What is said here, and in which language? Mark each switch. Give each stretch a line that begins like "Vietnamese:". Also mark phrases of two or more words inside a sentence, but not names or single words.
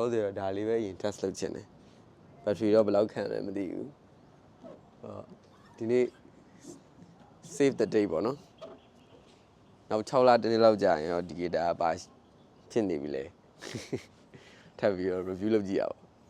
Burmese: ဆယ်တော့ဒါလေးပဲရင် test လုပ်ချင်တယ် battery တော့ဘယ်လောက်ခံလဲမသိဘူးဒီနေ့
English: save the date
Burmese: ပေါ့နော်နောက်6လတနေ့လောက်ကြာရင်တော့ဒီ guitar ပါဖြစ်နေပြီလေထပ်ပြီးတော့ review လုပ်ကြည့်ရအောင်